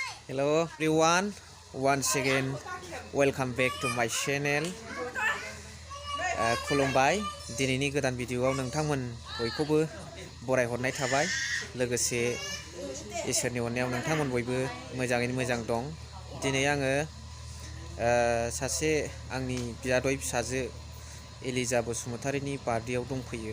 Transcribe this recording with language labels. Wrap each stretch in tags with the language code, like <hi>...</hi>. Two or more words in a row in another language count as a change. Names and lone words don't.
<en>Hello everyone, once again welcome back to my channel.</en> <brx>खुलुमबाय दिनैनि गोदान भिडिअआव नोंथांमोन बयखौबो बरायहरनाय थाबाय लोगोसे इसोरनि अननायाव नोंथांमोन बयबो मोजाङैनो मोजां दं। दिनै आङो सासे आंनि बियादै फिसाजो एलिजा बसुमतारीनि बार्थडेआव दंफैयो।</brx>